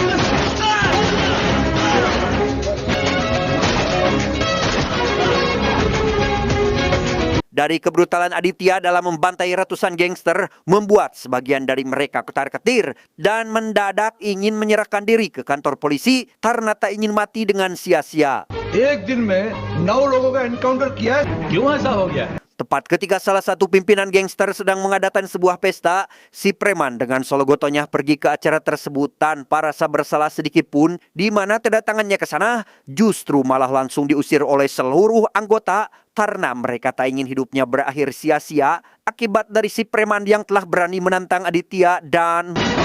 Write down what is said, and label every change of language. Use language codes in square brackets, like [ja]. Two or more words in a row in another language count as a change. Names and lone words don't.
[id] Dari kebrutalan Aditya dalam membantai ratusan gangster membuat sebagian dari mereka ketar-ketir dan mendadak ingin menyerahkan diri ke kantor polisi karena tak ingin mati dengan sia-sia. [hi] एक दिन में 9 लोगों का एनकाउंटर किया है। क्यों ऐसा हो गया? [id] Tepat ketika salah satu pimpinan gangster sedang mengadakan sebuah pesta, si preman dengan sologotonya pergi ke acara tersebut tanpa rasa bersalah sedikit pun, di mana kedatangannya ke sana justru malah langsung diusir oleh seluruh anggota karena mereka tak ingin hidupnya berakhir sia-sia akibat dari si preman yang telah berani menantang Aditya dan...